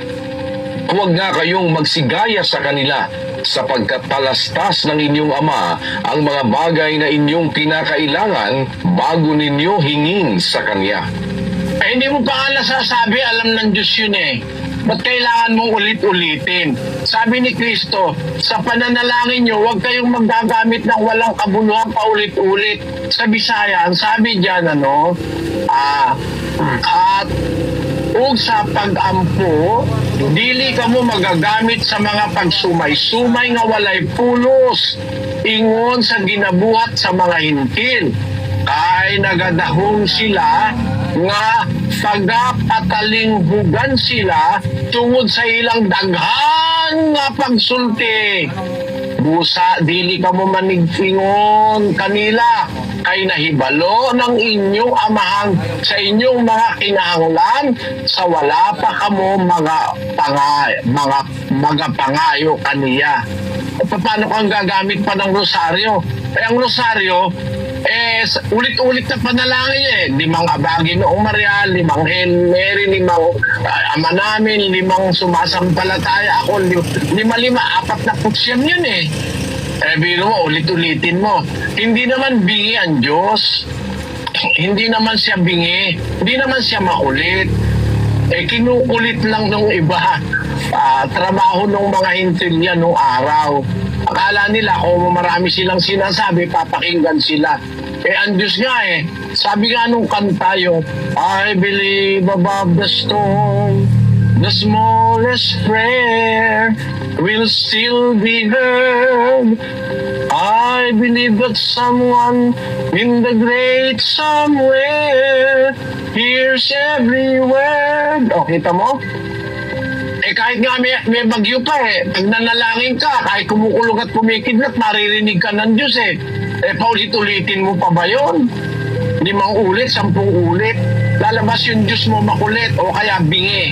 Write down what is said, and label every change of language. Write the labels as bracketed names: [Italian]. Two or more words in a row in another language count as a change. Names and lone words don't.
[Filipino] Huwag nga kayong magsigaya sa kanila, sapagkat talastas ng inyong Ama ang mga bagay na inyong kinakailangan bago ninyo hingin sa Kanya. Hindi mo pa nga nasasabi, alam ng Diyos yun Ba't kailangan mong ulit-ulitin? Sabi ni Kristo, sa pananalangin nyo, huwag kayong magagamit ng walang kabuluhan paulit-ulit. Sa Bisayan, sabi dyan, [Cebuano] at ug sa pag-ampo, dili ka mo magagamit sa mga pagsumay-sumay nga walay pulos, ingon sa ginabuhat sa mga hintil. Kay nagadahong sila nga pagapatalinghugan sila tungod sa ilang daghan nga pagsulti. Busa, dili ka mo manigfingon kanila, kay nahibalo ng inyong amahan sa inyong mga kinahanglan sa wala pa kamo mga pangayo kaniya. [Filipino] Paano kang gagamit pa ng rosaryo? Ang rosaryo, ulit-ulit na panalangin 5 abagi noong Maria, 5 Hail Mary, 5 Ama namin, 5 sumasampalataya ako, 5, 4 yun biro mo, ulit-ulitin mo. Hindi naman bingi ang Diyos. Hindi naman siya bingi. Hindi naman siya makulit. Kinukulit lang nung iba. Trabaho ng mga hintil niya nung araw. Akala nila kung marami silang sinasabi, papakinggan sila. Ang Diyos nga sabi nga nung kanta yung [English] I believe above the storm, the smallest prayer will still be heard. I believe that someone in the great somewhere hears every word. [Filipino] Kita mo? Kahit nga may bagyo pa pag nanalangin ka, kahit kumukulog at kumikidlat, maririnig ka ng Diyos paulit-ulitin mo pa ba yun? 5 ulit, 10 ulit. Lalabas yung Diyos mo makulit o kaya bingi.